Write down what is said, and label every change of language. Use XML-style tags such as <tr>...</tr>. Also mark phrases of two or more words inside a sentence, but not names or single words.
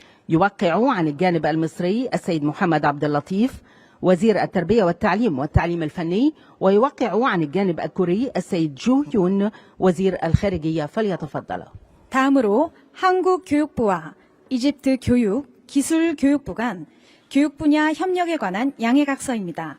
<ar>يوقع عن الجانب المصري السيد محمد عبد اللطيف وزير التربية والتعليم الفني، ويوقع عن الجانب الكوري السيد جو يون وزير الخارجية. فليتفضل.</ar> <ko>다음으로 한국교육부와 이집트 교육기술교육부 간 교육 분야 협력에 관한 양해각서입니다.</ko>